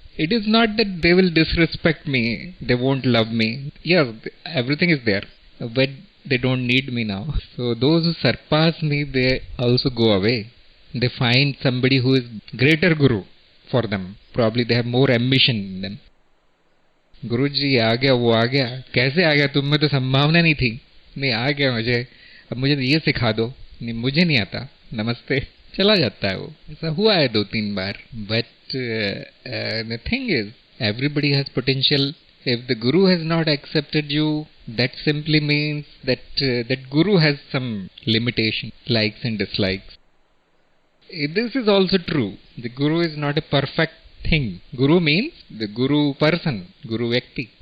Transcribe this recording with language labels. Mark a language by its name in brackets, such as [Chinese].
[English] It is not that they will disrespect me, they won't love me. Yes, everything is there, but they don't need me now. So those who surpass me, they also go away. They find somebody who is greater guru for them. Probably they have more ambition in them. [Hindi] गुरु जी आ गया, वो आ गया. कैसे आ गया? तुम में तो संभावना नहीं थी. नहीं, आ गया मुझे. अब मुझे ये सिखा दो. नहीं, मुझे नहीं आता. नमस्ते. चला जाता है वो. ऐसा हुआ है 2-3 बार. [English] But the thing is everybody has potential. If the guru has not accepted you, that simply means that that guru has some limitation, likes and dislikes. This is also true. The guru is not a perfect thing. Guru means the guru person, guru vyakti.